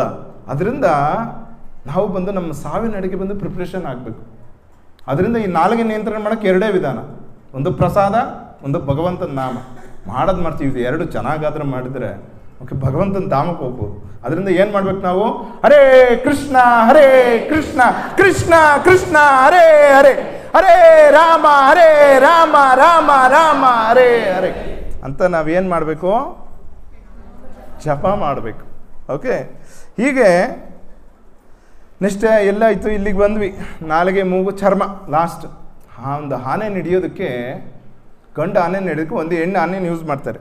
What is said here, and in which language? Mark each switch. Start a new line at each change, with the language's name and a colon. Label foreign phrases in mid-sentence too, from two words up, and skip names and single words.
Kannada: ಅದರಿಂದ ನಾವು ಬಂದು ನಮ್ಮ ಸಾವಿನ ಅಡಿಗೆ ಬಂದು ಪ್ರಿಪ್ರೇಷನ್ ಆಗಬೇಕು. ಅದರಿಂದ ಈ ನಾಲಿಗೆ ನಿಯಂತ್ರಣ ಮಾಡೋಕ್ಕೆ ಎರಡೇ ವಿಧಾನ, ಒಂದು ಪ್ರಸಾದ, ಒಂದು ಭಗವಂತನ ನಾಮ. ಮಾಡೋದು ಮಾಡ್ತೀವಿ, ಎರಡು ಚೆನ್ನಾಗಾದ್ರೆ ಮಾಡಿದರೆ ಓಕೆ ಭಗವಂತನ ಧಾಮಕ್ಕೆ ಹೋಗ್ಬೋದು. ಅದರಿಂದ ಏನು ಮಾಡ್ಬೇಕು ನಾವು?
Sanskrit: ಹರೇ ಕೃಷ್ಣ ಕೃಷ್ಣ ಕೃಷ್ಣ ಹರೇ ಹರೇ, ಹರೇ ರಾಮ ರಾಮ ರಾಮ ಹರೇ ಹರೇ
Kannada: ಅಂತ ನಾವೇನು ಮಾಡಬೇಕು? ಜಪ ಮಾಡಬೇಕು. ಓಕೆ, ಹೀಗೆ ನೆಕ್ಸ್ಟ್ ಎಲ್ಲ ಆಯಿತು. ಇಲ್ಲಿಗೆ ಬಂದ್ವಿ, ನಾಲಿಗೆ ಮೂಗು ಚರ್ಮ ಲಾಸ್ಟ್. ಒಂದು ಆನೆ ಹಿಡಿಯೋದಕ್ಕೆ, ಗಂಡು ಆನೆ ಹಿಡಿಯೋದಕ್ಕೆ ಒಂದು ಹೆಣ್ಣು ಆನೆನ ಯೂಸ್ ಮಾಡ್ತಾರೆ.